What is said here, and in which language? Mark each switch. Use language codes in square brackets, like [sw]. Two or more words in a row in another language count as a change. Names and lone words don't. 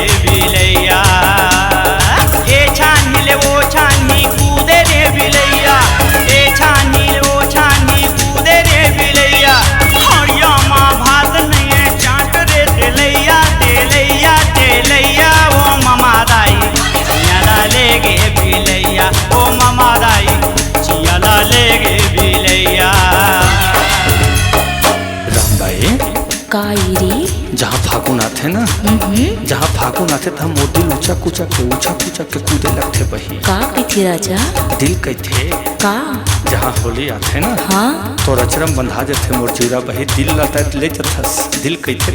[hne] बिलैया ए छानी ले ओ छानी कूदे रे बिलैया ए छानी ले ओ छानी कूदे रे बिलैया हरिया माँ भात नहीं चाट रे तेलैया तेलैया तेलैया ओ मामा दाई जियाला लेगे बिलैया ओ मामा दाई जियाला लेगे बिलैया। राम भाई कायरी जहाँ फागुन आथे ना जहाँ फागुन आथे तो मोर दिल ऊंचा कूचा के कूदे लगथे बही का कथी राजा दिल कहथे का जहाँ होली आथे ना हाँ तो रचरम बंधा जाथे मोर जीरा बही दिल लाता ले जथस दिल कहथे